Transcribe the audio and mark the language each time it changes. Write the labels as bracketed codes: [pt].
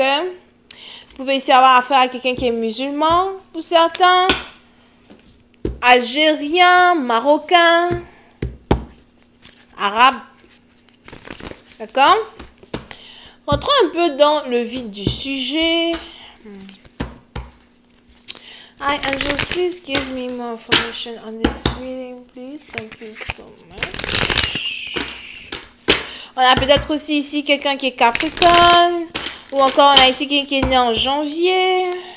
[fr] Vous pouvez ici avoir affaire à quelqu'un qui est musulman, pour certains, algérien, marocain, arabe. D'accord? Rentrons un peu dans le vif du sujet. [en] Hi, angels, please give me more information on this reading, please. Thank you so much. [fr] On a peut-être aussi ici quelqu'un qui est Capricorne. Ou encore, on a ici quelqu'un qui est né en janvier.